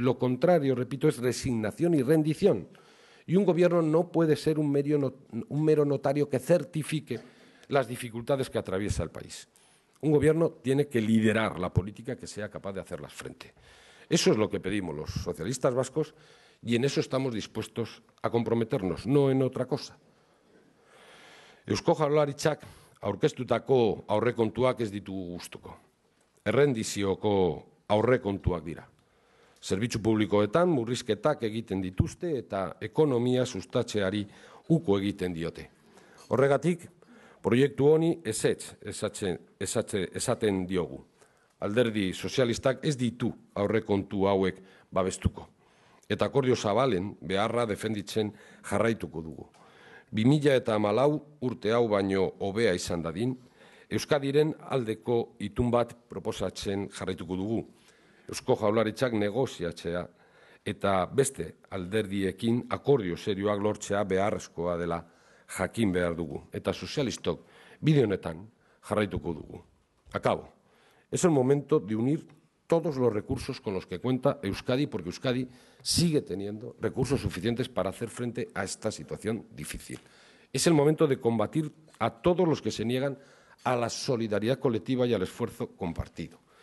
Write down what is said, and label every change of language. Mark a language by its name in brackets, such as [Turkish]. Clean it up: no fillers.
[Spanish] Lo contrario, repito, es resignación y rendición. Y un Gobierno no puede ser un mero notario que certifique las dificultades que atraviesa el país. Un Gobierno tiene que liderar la política que sea capaz de hacerlas frente. Eso es lo que pedimos los socialistas vascos y en eso estamos dispuestos a comprometernos, no en otra cosa. [Basque] Eusko Jaurlaritzak aurkeztutako aurrekontuak ez ditugu gustuko. Errendizioko aurrekontuak dira. Zerbitzu publikoetan murrizketak egiten dituzte eta ekonomia sustatzeari uko egiten diote. Horregatik, proiektu honi ezetz esaten diogu. Alderdi sozialistak ez ditu aurrekontu hauek babestuko. Eta akordio zabalen beharra defenditzen jarraituko dugu. 2014 urte hau baino hobea izan dadin, Euskadiren aldeko itun bat proposatzen jarraituko dugu. Eusko Jaurlaritzak negoziatzea eta beste alderdiekin akordio serioak lortzea beharrezkoa dela jakin behar dugu. Eta sozialistok bide honetan jarraituko dugu. [Spanish] Acabo. Es el momento de unir todos los recursos con los que cuenta Euskadi, porque Euskadi sigue teniendo recursos suficientes para hacer frente a esta situación difícil. Es el momento de combatir a todos los que se niegan a la solidaridad colectiva y al esfuerzo compartido.